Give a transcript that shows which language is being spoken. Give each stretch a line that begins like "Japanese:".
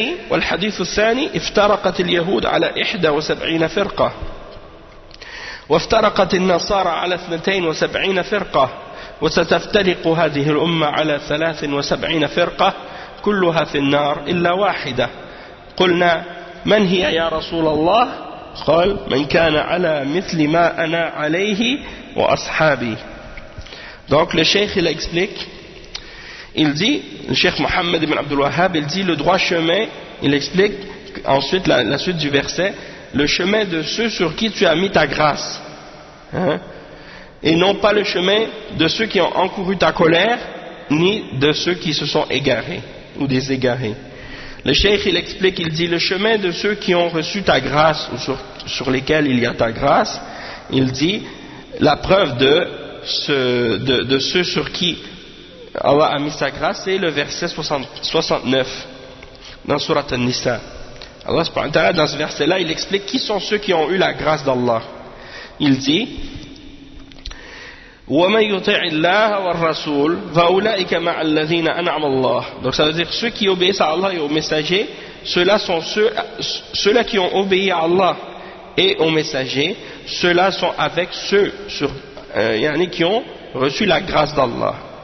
Arabic: والحديث الثاني افترقت اليهود على 71 فرقة وافترقت النصارى على 72 فرقة وستفترق هذه الأمة على 73 فرقة كلها في النار إلا واحدة قلنا من هي يا رسول الله قال من كان على مثل ما أنا عليه وأصحابي.
French: Donc le cheikh il explique, il dit, le cheikh Mohammed ibn Abdul Wahhab, il dit le droit chemin, il explique ensuite la suite du verset, le chemin de ceux sur qui tu as mis ta grâce, et non pas le chemin de ceux qui ont encouru ta colère, ni de ceux qui se sont égarés ou des égarés. Le cheikh il explique, il dit le chemin de ceux qui ont reçu ta grâce ou sur lesquels il y a ta grâce, il dit la preuve de ceux sur qui Allah a mis sa grâce, c'est le verset 69 dans Surat An-Nisa. Allah subhanahu wa ta'ala dans ce verset là il explique qui sont ceux qui ont eu la grâce d'Allah. Il dit
Arabic: وَمَنْ يُطِعِ اللَّهَ وَالرَّسُولَ فَأُولَئِكَ مَعَ الَّذِينَ أَنْعَمَ اللَّهُ.
French: Donc ça veut dire ceux qui obéissent à Allah et aux messagers, ceux-là sont ceux-là qui ont obéi à Allah et aux messagers, ceux-là sont avec ceux qui ont reçu la grâce d'Allah.